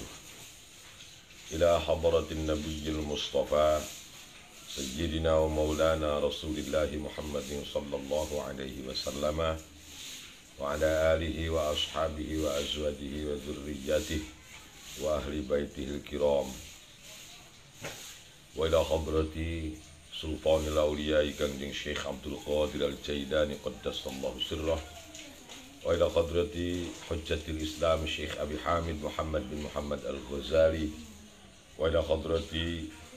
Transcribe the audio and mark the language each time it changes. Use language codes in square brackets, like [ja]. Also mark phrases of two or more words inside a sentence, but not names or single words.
[ar] إلى حضرة النبي المصطفى سيدنا ومولانا رسول الله محمد صلى الله عليه وسلم وعلى آله وأصحابه وأزواجه وذرياته وأهل بيته الكرام wa ila hadrati Sultanil Awliya Kangjeng Syekh Abdul Qadir Al-Jailani qaddasallahu sirrah wa ila hadrati Hujjatil Islam Syekh Abi Hamid Muhammad bin Muhammad Al-Ghazali wa ila hadrati